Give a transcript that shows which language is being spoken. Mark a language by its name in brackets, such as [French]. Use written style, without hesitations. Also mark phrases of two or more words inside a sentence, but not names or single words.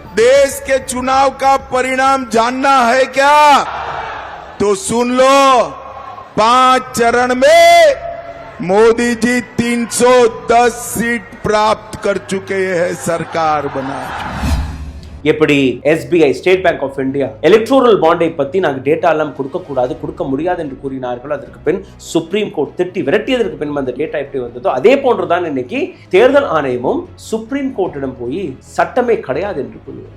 [Hindi] देश के चुनाव का परिणाम जानना है क्या? तो सुन लो, 5 चरण में मोदी जी 310 सीट प्राप्त कर चुके हैं, सरकार बना चुके। [Tamil] எப்படி SBI ஸ்டேட் பேங்க் ஆஃப் இந்தியா [English] electoral bond [Tamil] பத்தி நாங்கள் டேட்டா எல்லாம் கொடுக்க முடியாது என்று கூறினார்கள். அதற்கு பின் சுப்ரீம் கோர்ட் திட்டி விரட்டியதற்கு பின் அந்த டேட்டா எப்படி வந்ததோ அதே போன்றுதான் இன்னைக்கு தேர்தல் ஆணையமும் சுப்ரீம் கோர்ட்டிடம் போய் சட்டமே கிடையாது என்று கூறுகிறார்.